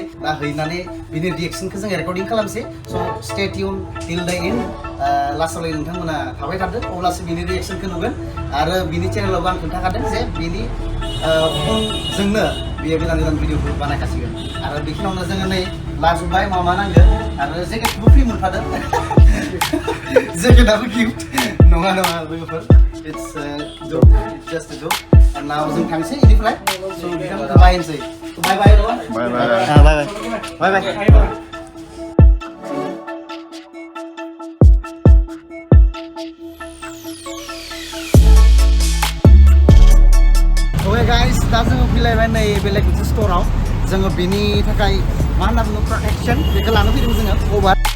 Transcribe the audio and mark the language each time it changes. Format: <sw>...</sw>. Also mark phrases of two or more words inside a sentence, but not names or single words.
<brx>दा हैनानै बिनि रिएक्सनखौ जों रेकर्डिं खालामसै स'</brx> <en>stay tune till the end</en> <brx>लास्टआव नोंथांमोना थाबाय थादो अब्लासो बिनि रिएक्सनखौ नुगोन आरो बिनि चेनेलावबो आं खोन्थाखादों जे बिनि फनजोंनो बियो गोदान भिडिअफोर बानायखासिगोन आरो बेखिनियावनो जोङो नै लाजोब्बाय मा नांगौ आरो जेकेटबो फ्रि मोनफादों जेकेटआबो गिफ्ट नङा लोगोफोर</brx> <en>it's just a joke and now</en> <brx>जों थांसै इनिफ्राय स' बिथांमोनखौ बायनोसै</brx> <en>bye bye bye okay guys</en> <brx>दा जोङो फैलायबाय नै बेलेग मोनसे स्ट'राव जोङो बिनि थाखाय मा होनना बुङो प्रटेक्सन बेखौ लानो फैदों जोङो कभार</brx>